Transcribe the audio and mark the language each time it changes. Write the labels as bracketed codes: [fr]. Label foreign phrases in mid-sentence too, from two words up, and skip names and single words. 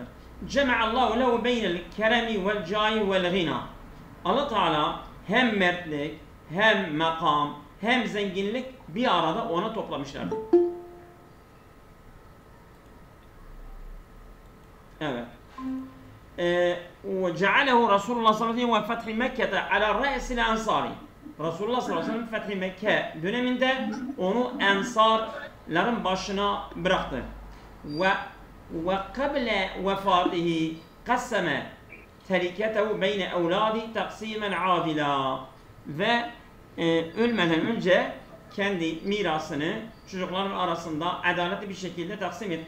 [ar] جمع الله له بين الكرم والجاه والغنى. [tr] Allah Teala hem mertlik, hem makam, hem zenginlik bir arada ona toplamışlardı. Evet. [ar] وجعله رسول الله صلى الله عليه وسلم وفتح مكة على رأس الأنصار. [tr] Resulullah [ar] صلى الله عليه وسلم [tr] Fethi Mekke döneminde onu ensarların başına bıraktı. [ar] وقبل وفاته قسم تركته بين أولاده تقسيما عادلا. [tr] Ve ölmeden önce kendi mirasını çocukların arasında adaletli bir şekilde taksim etti.